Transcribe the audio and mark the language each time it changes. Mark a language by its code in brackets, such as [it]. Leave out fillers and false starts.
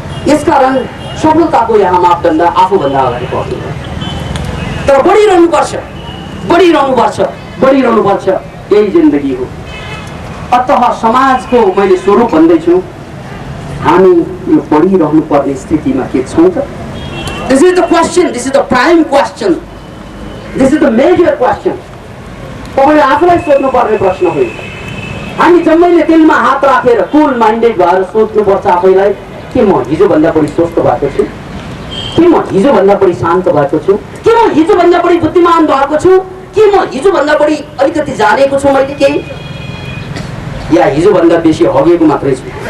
[ne] यसकारण सफलताको यहाँ मापदण्ड आफूभन्दा अगाडि बढ्नु, तर बढिरहनुपर्छ, बढिरहनुपर्छ, बढिरहनुपर्छ, यही जिन्दगी हो। अतः समाजको मैले स्वरूप भन्दैछु, हामी यो बढिरहनु पर्ने स्थितिमा के छौँ त? [en] This is the question, this is the prime question, this is the major question. [ne] तपाईँले आफूलाई सोध्नुपर्ने प्रश्न हो। हामी जम्मैले दिलमा हात राखेर कुल माइन्डेड भएर सोध्नुपर्छ आफैलाई, के म हिजोभन्दा बढी स्वस्थ भएको छु? के म हिजोभन्दा बढी शान्त भएको छु? के म हिजोभन्दा बढी बुद्धिमान भएको छु? के म हिजोभन्दा बढी अलिकति जानेको छु मैले केही, या हिजोभन्दा बेसी हगेको मात्रै छु?